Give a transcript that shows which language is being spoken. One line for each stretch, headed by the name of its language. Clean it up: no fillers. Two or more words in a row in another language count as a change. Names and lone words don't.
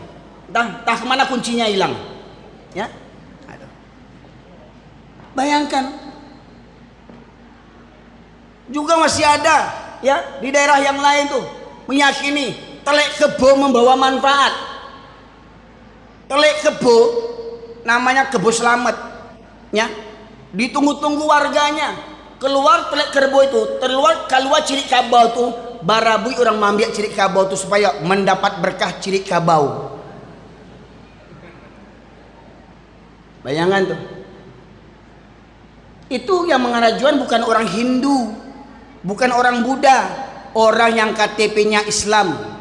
Indonesian: Entah kemana kuncinya hilang, ya. Bayangkan, juga masih ada, ya, di daerah yang lain tuh meyakini
Javanese: telek kebo
Indonesian: membawa manfaat.
Javanese: Telek kebo
Indonesian: namanya kebo selamat, ya. Ditunggu-tunggu warganya.
Minangkabau: Keluar
Javanese: telek kebo
Minangkabau: itu, keluar cirik kabau itu, barabui orang mambiak cirik kabau itu
Indonesian: supaya mendapat berkah
Minangkabau: cirik kabau.
Indonesian: Bayangan tuh. Itu yang mengarajuan bukan orang Hindu, bukan orang Buddha, orang yang KTP-nya Islam.